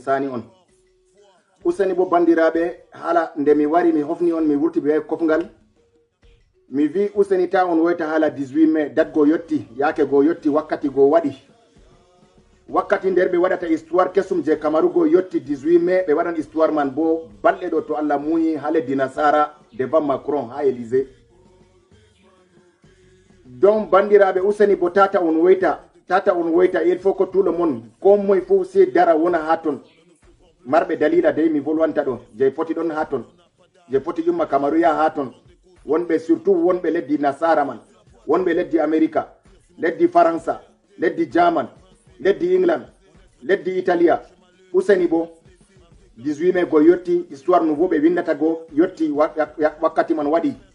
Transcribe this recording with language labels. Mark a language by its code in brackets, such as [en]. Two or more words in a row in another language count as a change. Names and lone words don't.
[ff] sani on useni bo bandiraɓe hala nde mi wari mi hofni on mi wurti be kofngal mi vi useni ta on woyta hala [fr] 18 mai date [ff] go yotti yake go yotti wakkati go waɗi wakkati nder ɓe waɗata [fr] histoire kesum [ff] je Kamaru go yotti 18 mai ɓe waɗan histoire man bo balɗe ɗo to Allah muyi ha leddi Nasara devant Macron ha Élysée donc bandiraɓe useni bo tata on woyta [fr] il faut que tout le monde [ff] ko moye fof se dara wona ha ton marɓe dalila dey mi volwanta ɗo je foti ɗon ha ton je foti ƴumma Kamaru ya ha ton wonɓe surtout wonɓe leddi Nasara man wonɓe leddi America leddi Faransa leddi German leddi England leddi Italia useni bo 18 mai go yotti [fr] histoire nouveau [ff] ɓe windata go yotti wakkati man waɗi